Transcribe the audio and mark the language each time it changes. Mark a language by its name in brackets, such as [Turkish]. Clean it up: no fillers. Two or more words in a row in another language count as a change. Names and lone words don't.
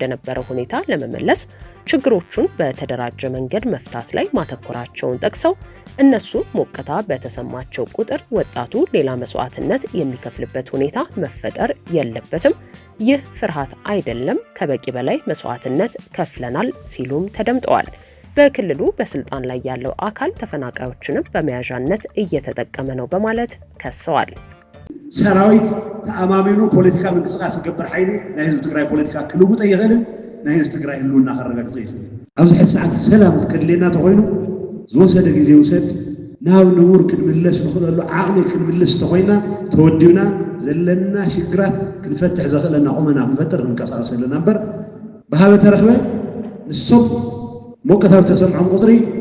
[Amharic] ነበረው ሁኔታ ለመመለስ ችግሮቹን በተደራጀ መንገድ መፍታት ላይ ማተኮራቸውን ጠቅሰው እነሱ ሞቅታ በተሰማቸው ቁጥር ወጣቱ ሌላ መስዋዕትነት የሚከፍልበት ሁኔታ መፈጠር የለበትም። ይህ ፍርሃት አይደለም፣ ከበቂ በላይ መስዋዕትነት ከፍለናል ሲሉም ተደምጠዋል። በክልሉ በስልጣን ላይ ያለው አካል ተፈናቃዮችንም በመያዣነት እየተጠቀመ ነው በማለት ከሰዋል። [Tigrinya] ሰራዊት ተአማሚኑ ፖለቲካ ምንቅስቃስ ዝገብር ኃይል ናይ ህዝቢ ትግራይ ፖለቲካ ክልውጥ ኣይኽእልን ናይ ህዝቢ ትግራይ ህልውና ከረጋግጽ ይኽእል ኣብዚ ሕዚ ሰዓት ሰላም ዝከድልየና ተኮይኑ ዝወሰደ ግዜ ውሰድ ናብ ንቡር ክንምለስ ንኽእለሉ ዓቕሚ ክንምልስ ተኮይና ተወዲብና ዘለና ሽግራት ክንፈትሕ ዘኽእለና ቁመና ክንፈጥር ክንቀሳቀስ ኣለና እምበር ብሃበ ተረኽበ ንሶም ሞቀታዊ ተሰምዖም ቁፅሪ